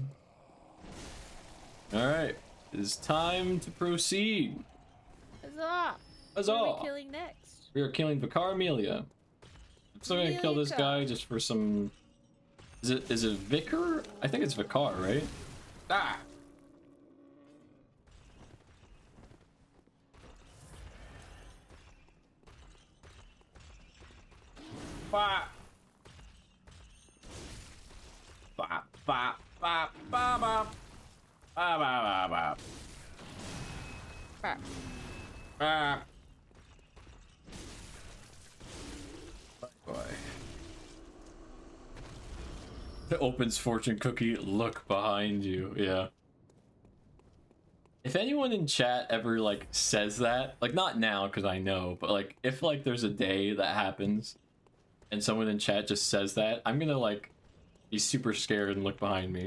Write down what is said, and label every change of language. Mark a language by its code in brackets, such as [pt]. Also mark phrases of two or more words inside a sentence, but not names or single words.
[en] Alright, it's time to proceed. Huzzah! Huzzah! What are we killing next? We are killing Vicar Amelia. I'm still gonna kill this guy just for some... Is it Vicar? I think it's Vicar, right? Ah! Ba! Ba ba ba ba ba ba ba ba ba. Ah. Boy. The opens fortune cookie, look behind you. Yeah. If anyone in chat ever like says that, like not now because I know, but like if like there's a day that happens and someone in chat just says that, I'm gonna like be super scared and look behind me.